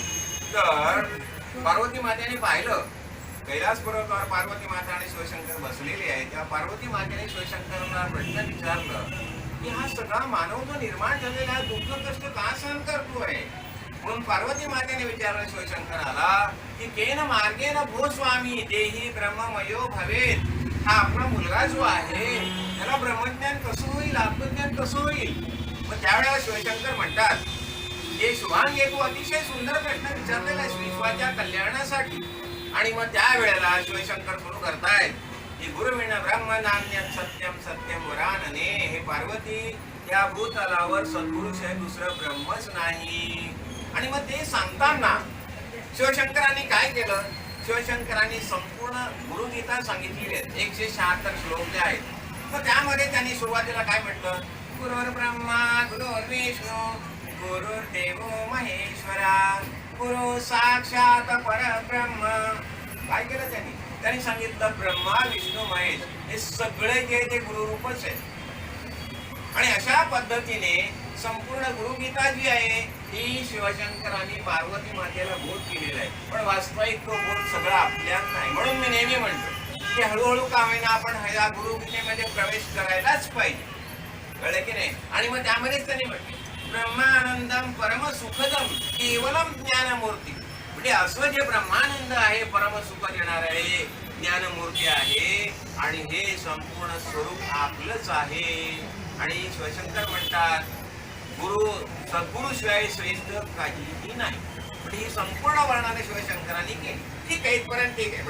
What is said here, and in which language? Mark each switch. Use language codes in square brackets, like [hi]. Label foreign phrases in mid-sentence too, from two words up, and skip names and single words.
[mr] तर पार्वती मातेने पाहिलं, कैलास पर्वतावर पार्वती माता आणि शिवशंकर बसलेले आहेत. त्या पार्वती मातेने शिवशंकरांना प्रश्न विचारलं की हा सगळा मानव जो निर्माण झालेला दुःख कष्ट का सहन करतोय. म्हणून पार्वती मातेने विचारलं शिवशंकराला की [sa] केन मार्गेन भो स्वामी देही ब्रह्ममयो भवेत. [mr] हा आपला मुलगा जो आहे त्याला ब्रह्मज्ञान कसं होईल, आत्मज्ञान कसं होईल. मग त्यावेळेला शिवशंकर म्हणतात हे शुभांगे तू अतिशय सुंदर प्रश्न विचारलेला आहे विश्वाच्या कल्याणासाठी. आणि मग त्यावेळेला शिवशंकर सुरू करतायत की [sa] गुरुविण ब्रह्म नान्यत् सत्यम सत्यम वरानने. [mr] हे पार्वती, या भूतलावर सद्गुरुशिवाय दुसरं ब्रह्मच नाही. आणि मग ते सांगताना शिवशंकरांनी काय केलं, शिवशंकरांनी संपूर्ण गुरुगीता सांगितलेली आहेत. 176 श्लोक जे आहेत. तर त्यामध्ये त्यांनी सुरुवातीला काय म्हटलं, [sa] गुरुर् ब्रह्मा गुरुर्विष्णू गुरुर्देवो महेश्वरा गुरु साक्षात परब्रह्म. [mr] काय केलं त्यांनी, त्यांनी सांगितलं ब्रह्मा विष्णू महेश हे सगळे जे गुरुरूपच आहे. आणि अशा पद्धतीने संपूर्ण गुरुगीता जी आहे ही शिवशंकरांनी पार्वती मातेला बोध केलेला आहे. पण वास्तविक तो बोध सगळं आपल्यात नाही. म्हणून मी नेहमी म्हणतो की हळूहळू का होईना आपण ह्या गुरुगीतेमध्ये प्रवेश करायलाच पाहिजे. कळलं की नाही. आणि मग त्यामध्येच त्यांनी म्हटलं [sa] ब्रह्मानंदम परम सुखदम केवलम ज्ञानमूर्ती. [mr] म्हणजे असं जे ब्रह्मानंद आहे, परम सुख देणार आहे, ज्ञानमूर्ती आहे आणि हे संपूर्ण स्वरूप आपलंच आहे. आणि शिवशंकर म्हणतात गुरु सद्गुरुशिवाय श्रेष्ठ काहीही नाही. म्हणजे ही संपूर्ण वर्णने शिवशंकरांनी केली. ठीक आहे, इथपर्यंत ठीक आहे.